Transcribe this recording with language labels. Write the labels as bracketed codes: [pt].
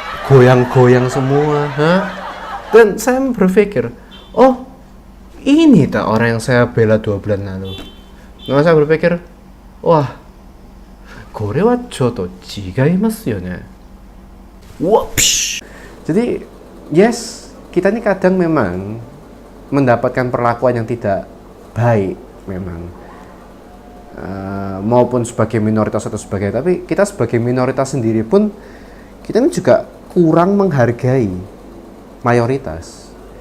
[id] goyang-goyang semua, Dan saya berpikir, oh, ini tak orang yang saya bela 2 bulan lalu. Nah, saya berpikir, wah, [ja] これはちょっと違いますよね. Whoosh. [id] Jadi, yes, kita ini kadang memang mendapatkan perlakuan yang tidak baik memang, maupun sebagai minoritas atau sebagainya. Tapi kita sebagai minoritas sendiri pun, kita ini juga kurang menghargai mayoritas.